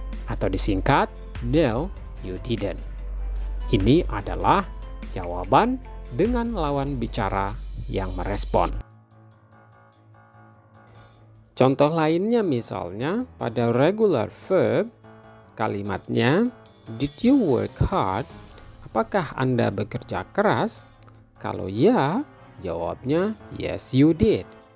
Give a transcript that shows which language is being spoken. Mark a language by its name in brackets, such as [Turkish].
[Indonesian] Atau disingkat, [English] no, you didn't. [Indonesian] Ini adalah jawaban dengan lawan bicara yang merespon. Contoh lainnya misalnya pada regular verb, kalimatnya [English] did you work hard? [Indonesian] Apakah Anda bekerja keras? Kalau ya, jawabnya [English] yes you did.